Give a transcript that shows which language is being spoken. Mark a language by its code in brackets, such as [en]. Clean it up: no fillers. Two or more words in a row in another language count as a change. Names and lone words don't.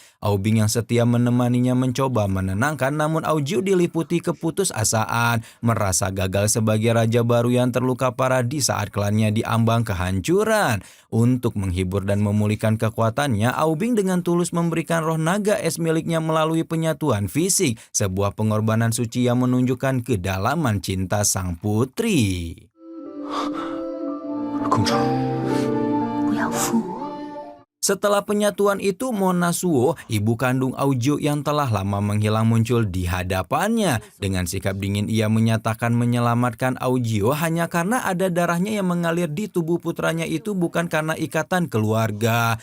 [id] Aobing yang setia menemaninya mencoba menenangkan, namun Aojio diliputi keputusasaan, merasa gagal sebagai raja baru yang terluka parah di saat klannya diambang kehancuran. Untuk menghibur dan memulihkan kekuatannya, Aobing dengan tulus memberikan roh naga es miliknya melalui penyatuan fisik, sebuah pengorbanan suci yang menunjukkan kedalaman cinta sang putri. [zh] 公主，不要负我。 [id] Setelah penyatuan itu, Mona Suo, ibu kandung Aujio yang telah lama menghilang, muncul di hadapannya. Dengan sikap dingin ia menyatakan menyelamatkan Aujio hanya karena ada darahnya yang mengalir di tubuh putranya itu, bukan karena ikatan keluarga.